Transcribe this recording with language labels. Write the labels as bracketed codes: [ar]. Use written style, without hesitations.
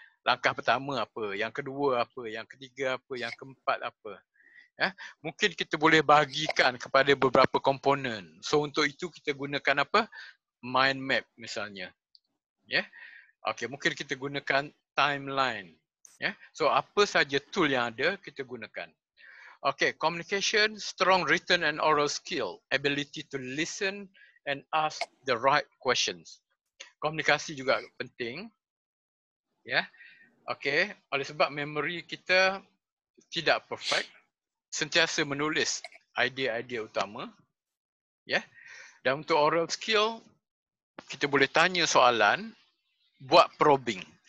[ms] Langkah pertama apa, yang kedua apa, yang ketiga apa, yang keempat apa. Ya. Mungkin kita boleh bahagikan kepada beberapa komponen. So untuk itu kita gunakan apa? Mind map misalnya. Ya. Okey, mungkin kita gunakan timeline. Ya. So apa saja tool yang ada kita gunakan. [en] Okay, communication, strong written and oral skill, ability to listen and ask the right questions. [ms] Komunikasi juga penting. Ya. Okay, oleh sebab memory kita tidak perfect, sentiasa menulis idea-idea utama. Ya. Dan untuk oral skill, kita boleh tanya soalan, buat probing.